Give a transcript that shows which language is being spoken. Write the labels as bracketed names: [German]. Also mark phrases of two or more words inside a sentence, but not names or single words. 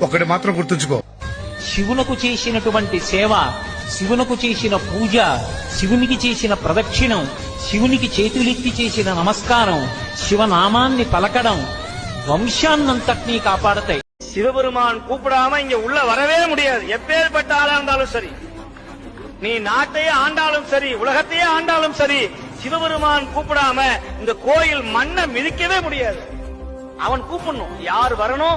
[Telugu] మాత్రం గుర్తుంచుకో. శివునకు చేసినటువంటి సేవ, శివునకు చేసిన పూజ, శివునికి చేసిన ప్రదక్షిణం, శివునికి చేతులెత్తి చేసిన నమస్కారం, శివనామాన్ని పలకడం వంశాన్నంతటినీ కాపాడతాయి. [Tamil] சிவபெருமான் கூப்பிடாம இங்க உள்ள வரவே முடியாது. எப்பேற்பட்ட ஆளா இருந்தாலும் சரி, நீ நாட்டையே ஆண்டாலும் சரி, உலகத்தையே ஆண்டாலும் சரி, சிவபெருமான் கூப்பிடாம இந்த கோயில் மண்ணை மிதிக்கவே முடியாது. அவன் கூப்பிடணும், யார் வரணும்.